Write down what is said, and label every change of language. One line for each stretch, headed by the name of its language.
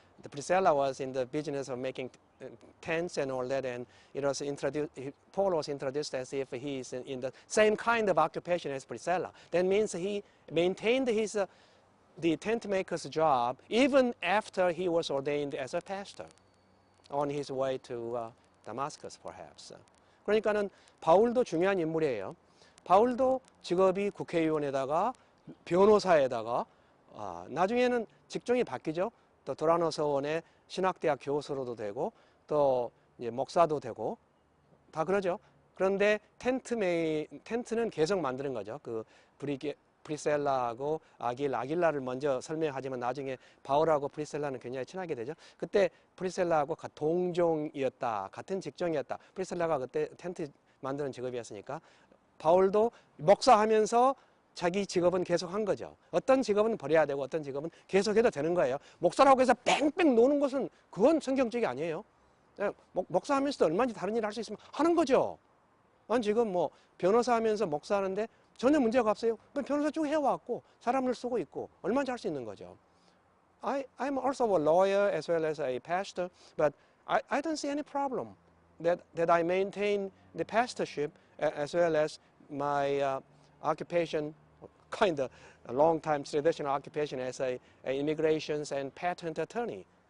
English: the Priscilla was in the business of making tents and all that, and it was introduced, Paul was introduced as if he is in the same kind of occupation as Priscilla. That means he maintained his the tent maker's job even after he was ordained as a pastor on his way to Damascus, perhaps.
Korean: 그러니까는 바울도 중요한 인물이에요. 바울도 직업이 국회의원에다가 변호사에다가 나중에는 직종이 바뀌죠. 또 도라노 서원의 신학대학 교수로도 되고 또 이제 목사도 되고 다 그러죠. 그런데 텐트는 계속 만드는 거죠. 그 프리셀라하고 아길라를 먼저 설명하지만 나중에 바울하고 프리셀라는 굉장히 친하게 되죠. 그때 프리셀라하고 동종이었다. 같은 직종이었다. 프리셀라가 그때 텐트 만드는 직업이었으니까 바울도 목사하면서 자기 직업은 계속 한 거죠. 어떤 직업은 버려야 되고 어떤 직업은 계속해도 되는 거예요. 목사라고 해서 뺑뺑 노는 것은 그건 성경적이 아니에요. 목사하면서도 얼마든지 다른 일을 할 수 있으면 하는 거죠. 난 지금 뭐 변호사 하면서 목사하는데 전혀 문제가 없어요. 변호사 쭉 해왔고 사람을 쓰고 있고 얼마든지 할 수 있는 거죠.
English: I'm also a lawyer as well as a pastor, but I don't see any problem that I maintain the pastorship as well as my occupation, kind of a long-time traditional occupation as a immigrations and patent attorney.